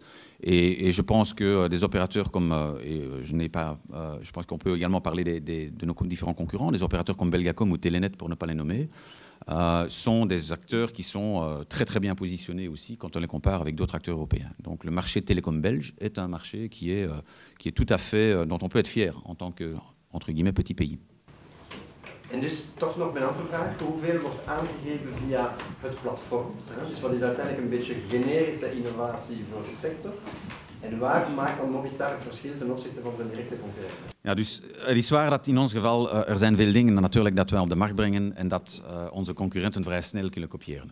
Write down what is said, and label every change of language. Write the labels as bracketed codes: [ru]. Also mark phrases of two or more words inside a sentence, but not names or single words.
[fr] Et je pense que des opérateurs comme, je pense qu'on peut également parler de nos différents concurrents, des opérateurs comme Belgacom ou Telenet, pour ne pas les nommer, sont des acteurs qui sont très bien positionnés aussi quand on les compare avec d'autres acteurs européens. Donc le marché télécom belge est un marché qui est tout à fait, dont on peut être fier en tant que, entre guillemets, petit pays. [nl] En dus toch nog mijn andere vraag, hoeveel wordt aangegeven via het platform? Dus wat is uiteindelijk een beetje generische innovatie voor de sector? En waar maakt dan Mobistar het verschil ten opzichte van zijn directe concurrenten? Ja, dus het is waar dat in ons geval er zijn veel dingen natuurlijk dat wij op de markt brengen en dat onze concurrenten vrij snel kunnen kopiëren.